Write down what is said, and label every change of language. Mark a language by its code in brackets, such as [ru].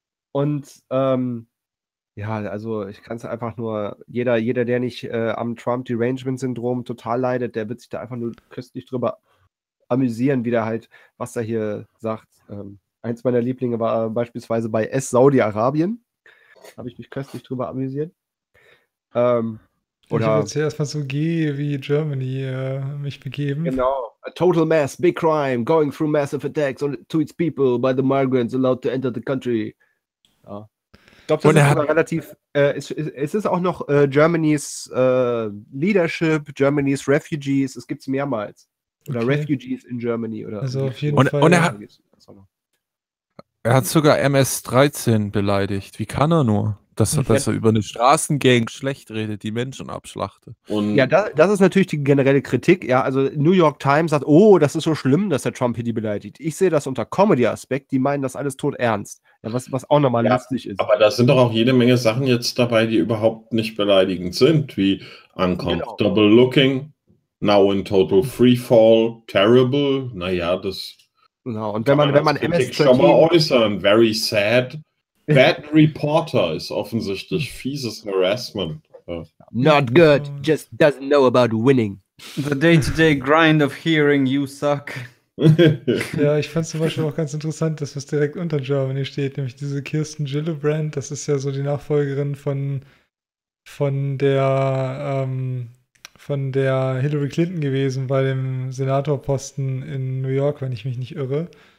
[de] Und ich kann es einfach nur, jeder, der nicht am Trump-Derangement-Syndrom total leidet, der wird sich da einfach nur köstlich drüber amüsieren, wie der halt, was er hier sagt. Eins meiner Lieblinge war beispielsweise bei S. Saudi-Arabien. Habe ich mich köstlich drüber amüsiert. Oder ich habe jetzt erstmal so G wie Germany mich begeben. Genau. [en] A total mass, big crime, going through massive attacks on to its people by the migrants allowed to enter the country. [de] Ja. Ich glaube, das ist aber relativ. Es ist auch noch Germany's Leadership, Germany's Refugees, es gibt es mehrmals. Oder okay. Refugees in Germany. Oder also auf jeden Fall. Und er hat sogar MS-13 beleidigt. Wie kann er nur? Dass er über eine Straßengang schlecht redet, die Menschen abschlachte. Und ja, das ist natürlich die generelle Kritik. Ja, also New York Times sagt, oh, das ist so schlimm, dass der Trump hier die beleidigt. Ich sehe das unter Comedy-Aspekt, die meinen das alles tot ernst. Ja, was auch nochmal lustig ist. Aber da sind doch auch jede Menge Sachen jetzt dabei, die überhaupt nicht beleidigend sind, wie uncomfortable genau. [en] Looking, now in total free fall, terrible, [de] naja, das genau. Und wenn man MS-13 schon mal äußern, [en] very sad. [de] Bad Reporter ist offensichtlich fieses Harassment. [en] Not good, just doesn't know about winning. The day-to-day grind of hearing you suck. [de] Ja, ich fand es zum Beispiel auch ganz interessant, dass was direkt unter Germany steht, nämlich diese Kirsten Gillibrand, das ist ja so die Nachfolgerin von der Hillary Clinton gewesen bei dem Senatorposten in New York, wenn ich mich nicht irre.